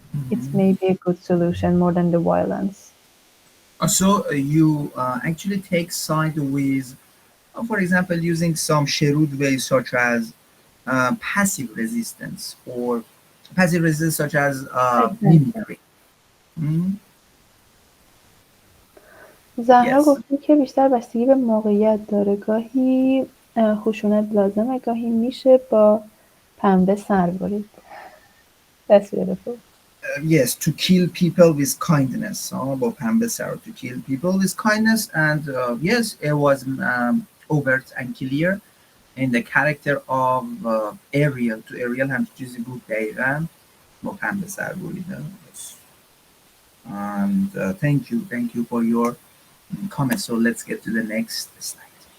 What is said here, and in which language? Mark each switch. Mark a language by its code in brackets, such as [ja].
[en] It's maybe a good solution more than the violence. So you actually take side with, for example, using some shrewd ways such as passive resistance, or passive resistance such as mimicry. Mm? [fa] زهرا [en] Yes. [fa] گفته که بیشتر بستگی به موقعیت داره. گاهی خشونت لازمه، گاهی میشه با پنبه سر برید. [en] That's beautiful. Yes, to kill people with kindness. [fa] با پنبه سر، [en] to kill people with kindness. And yes, it was overt and clear in the character of Ariel. To Ariel [fa] هم چیزی بود دقیقا با پنبه سر بریدن. [en] Yes. And thank you for your comment. So let's get to the next slide.